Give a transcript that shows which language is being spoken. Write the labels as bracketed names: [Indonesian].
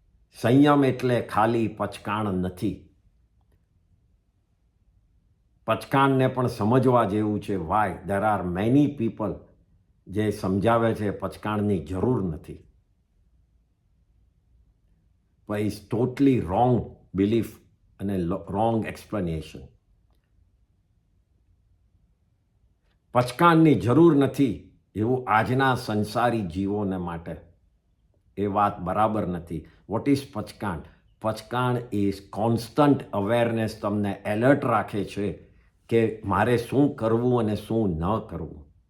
[Gujarati] સંયમ એટલે ખાલી પચકાણ નથી. પચકાણને પણ સમજવા જેવું છે. [English] why there are many people [Gujarati] જે સમજાવે છે પચકાણની જરૂર નથી. [English] but it's totally wrong belief અને wrong explanation. [Gujarati] પચકાણની જરૂર નથી એવું આજના સંસારી જીવોને માટે એ વાત બરાબર નથી. [English] What is પચકાણ? પચકાણ is constant awareness. [Gujarati] તમને એલર્ટ રાખે છે કે મારે શું કરવું અને શું ન કરવું.